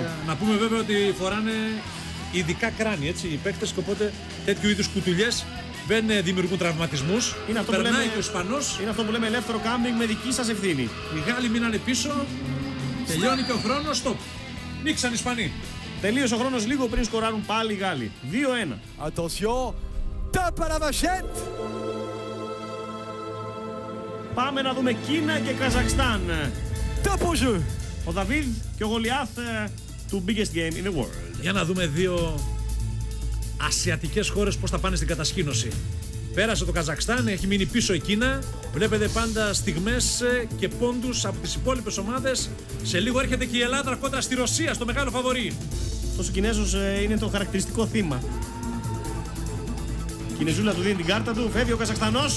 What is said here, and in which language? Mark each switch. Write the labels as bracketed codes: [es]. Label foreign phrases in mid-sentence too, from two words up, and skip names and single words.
[el] Να πούμε βέβαια ότι φοράνε ειδικά κράνη, έτσι, οι παίκτες, και οπότε τέτοιου είδους κουτουλιές δεν δημιουργούν τραυματισμούς. Περνάει και ο Ισπανός. Είναι αυτό που λέμε ελεύθερο κάμπινγκ με δική σας ευθύνη. Οι Γάλλοι μείνανε πίσω. Τελειώνει και ο χρόνος. Στοπ. Νίξαν οι Ισπανοί. Τελείωσε ο χρόνος λίγο πριν σκοράρουν πάλι οι Γάλλοι. 2-1. [fr] Attention, tape à la vachette. [el] Πάμε να δούμε Κίνα και Καζακστάν. [fr] Tape au jeu. [el] Ο Δαβίδ και ο Γολιάθ του [en] biggest game in the world. [el] Για να δούμε δύο ασιατικές χώρες πώς θα πάνε στην κατασκήνωση. Πέρασε το Καζακστάν, έχει μείνει πίσω η Κίνα. Βλέπετε πάντα στιγμές και πόντους από τις υπόλοιπες ομάδες. Σε λίγο έρχεται και η Ελλάδα κόντρα στη Ρωσία, στο μεγάλο φαβορί. Αυτός ο Κινέζος είναι το χαρακτηριστικό θύμα. Η Κινεζούλα του δίνει την κάρτα του, φεύγει ο Καζακστανός.